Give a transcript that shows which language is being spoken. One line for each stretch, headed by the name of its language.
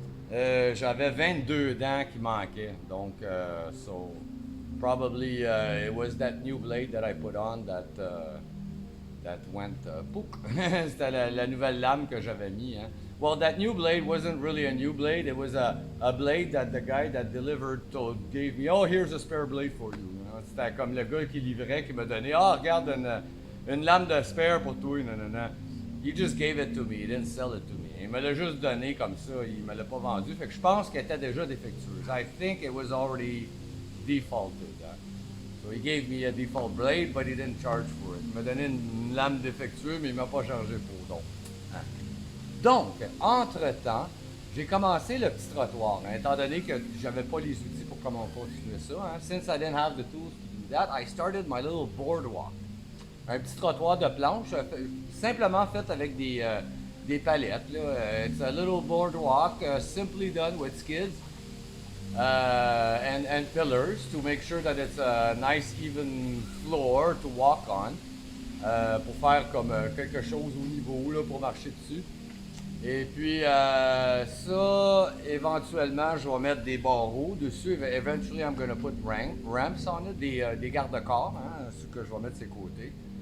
French: J'avais 22 dents qui manquaient.
English: Donc, so probably it was that new blade that I put on that went pouk.
French: C'était la nouvelle lame que j'avais mis. Hein.
English: Well, that new blade wasn't really a new blade. It was a blade that the guy that delivered gave me. Oh, here's a spare blade for you.
French: C'était comme le gars qui livrait, qui m'a donné, regarde une lame de spare pour toi, non.
English: He just gave it to me, he didn't sell it to me.
French: Il me l'a juste donné comme ça, il me l'a pas vendu. Fait que je pense qu'elle était déjà défectueuse.
English: I think it was already defaulted. Hein. So he gave me a default blade, but he didn't charge for it.
French: Il m'a donné une lame défectueuse, mais il m'a pas chargé pour. Donc, entre-temps, j'ai commencé le petit trottoir, hein, étant donné que j'avais pas les outils pour comment continuer ça. Hein.
English: Since I didn't have the tools to do that, I started my little boardwalk.
French: Un petit trottoir de planche, simplement fait avec des palettes. Là.
English: It's a little boardwalk, simply done with skids and pillars to make sure that it's a nice even floor to walk on.
French: Pour faire comme quelque chose au niveau là, pour marcher dessus. Et puis ça, éventuellement, je vais mettre des barreaux dessus.
English: Eventually, I'm going to put ramps on it,
French: des garde-corps, hein, ce que je vais mettre de ses côtés.